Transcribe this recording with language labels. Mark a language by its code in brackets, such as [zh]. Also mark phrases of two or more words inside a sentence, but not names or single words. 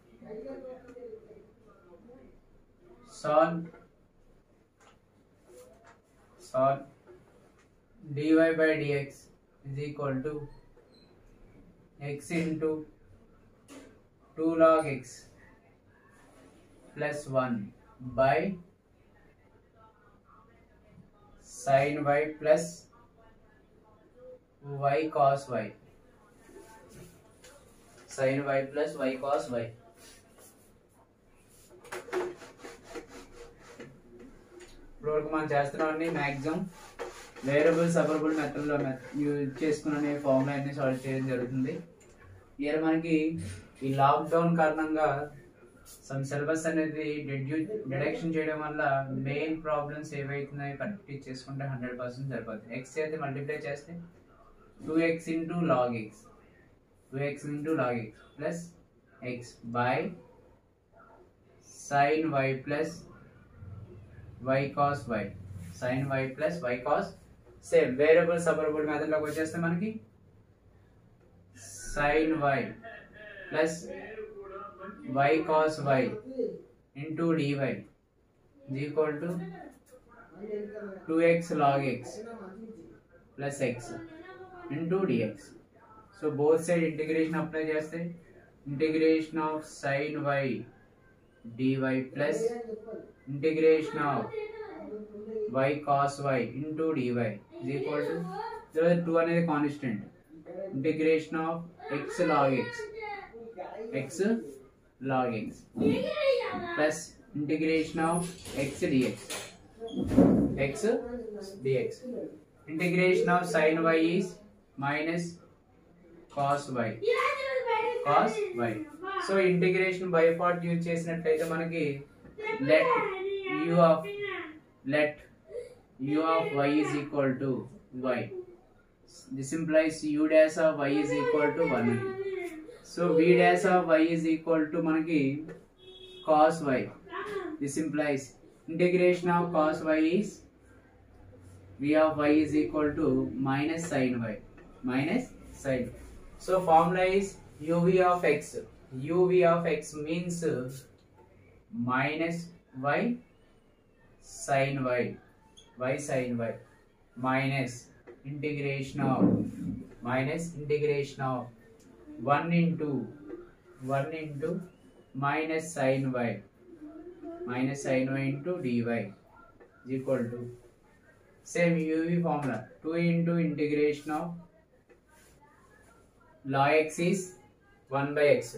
[en] Solve dy by dx is equal to x into 2 log x plus 1 by sin y plus y cos y. Sin y plus y cos y. [te] ఇప్పుడు మనం చేస్తున్నామని [en] maximum variable separable methodlo [te] యూజ్ చేసుకునే ఫార్ములా అన్ని సాల్వ్ చేయడం జరుగుతుంది. ఇయర్ మనకి ఈ లాక్డౌన్ కారణంగా [en] some syllabus [te] అనేది డిడక్షన్ చేయడం వల్ల [en] main problems [te] ఏవైతున్నాయో కరెక్ట్ చేసుకుంటే 100% సరిపోతుంది. ఎక్స్ అయితే మల్టిప్లై చేస్తే [en] 2x into log x plus x by sin y plus y cos y. sin y plus y cos same variable separable method [te] లోకి వచ్చేస్తే మనకి [en] sin y plus y cos y into dy is equal to 2x log x plus x into dx. So both side integration apply చేస్తే integration of sin y dy plus integration of y cos y into dy is equal to 2 అనేది కాన్స్టెంట్, integration of x log x plus integration of x dx. Integration of sin y is minus cos y. So integration by part [te] యూజ్ చేసినట్లయితే మనకి [en] let u of y is equal to y. This implies u dash of y is equal to 1. So v dash of y is equal to manaki cos y. This implies integration of cos y is v of y is equal to minus sin y. So formula is uv of x. uv of x means minus y sin y, y sin y, minus integration of 1 into minus sin y into dy is equal to same UV formula 2 into integration of log x is 1 by x.